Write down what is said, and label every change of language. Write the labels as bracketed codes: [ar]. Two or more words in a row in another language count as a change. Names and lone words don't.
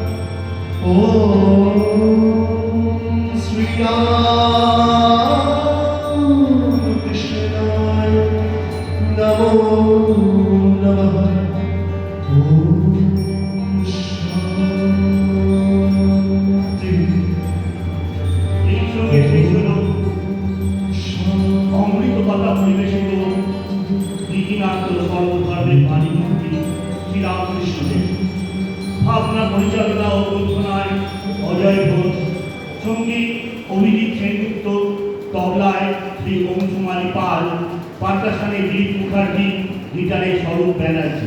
[sa] ओम श्री राम कृष्णाय नमो नमः। ओम शांति। [bn] এই সঙ্গে শেষ হলো অমৃত কথা পরিবেশিত নীতিনাথ সর্বধর্মের বাণীমূর্তি শ্রীরামকৃষ্ণদেব। ভাবনা পরিচালনা ও গ্রন্থনায় অজয় ঘোষ, সঙ্গীত অভিজিৎ সেনগুপ্ত, তবলায় শ্রী অংশুমালী পাল, পারকাশনে দিলীপ মুখার্জি, গিটারে স্বরূপ ব্যানার্জি।